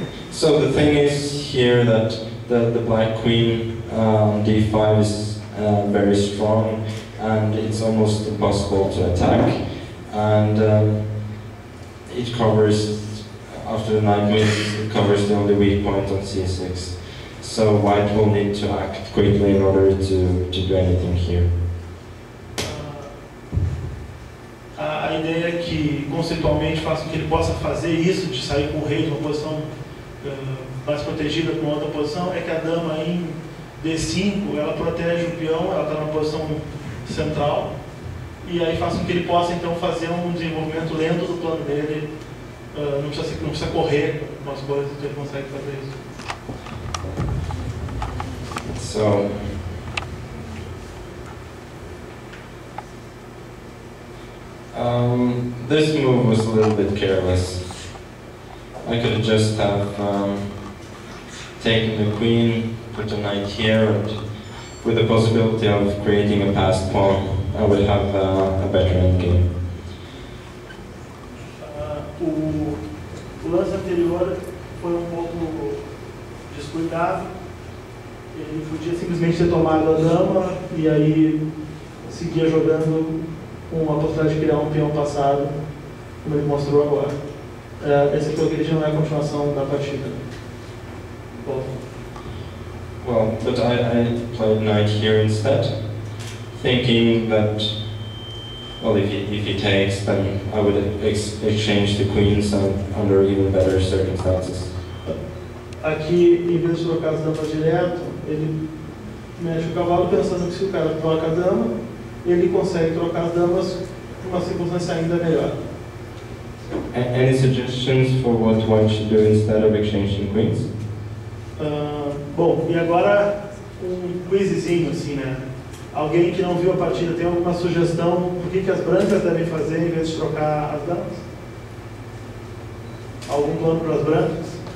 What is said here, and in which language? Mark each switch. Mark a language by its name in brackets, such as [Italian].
[English] So the thing is here that the black queen d5 is very strong, and it's almost impossible to attack. And it covers, after the knight moves, it covers the only weak point on c6. So white will need to act quickly in order to do anything here. [Portuguese] A ideia é que conceitualmente faça com que ele possa fazer isso, de sair com o rei de uma posição mais protegida para uma outra posição, é que a dama em D5, ela protege o peão, ela está na posição central, e aí faça com que ele possa então fazer um desenvolvimento lento do plano dele, não precisa correr com as coisas, então ele consegue fazer isso. [English] So, this move was a little bit careless. I could just have taken the queen, put the knight here, and with the possibility of creating a passed pawn, I would have a better endgame. [Portuguese] O lance anterior foi pouco descuidado. Ele podia simplesmente ter tomado a dama e aí seguia jogando com a possibilidade de criar peão passado, como ele mostrou agora. Esse aqui ele já não é a continuação da partida. Bom. [English] Well, but I played knight here instead, thinking that, well, if he takes, then I would exchange the queens under even better circumstances. [Portuguese] Aqui, em vez de trocar as damas direto, ele mexe o cavalo pensando que se o cara troca a dama, ele consegue trocar as damas numa circunstância ainda melhor. [English] Any suggestions for what one should do instead of exchanging queens? [Portuguese] Bom, e agora um quizzinho assim, né? Alguém que não viu a partida tem alguma sugestão do que as brancas devem fazer em vez de trocar as damas? Algum plano para as brancas?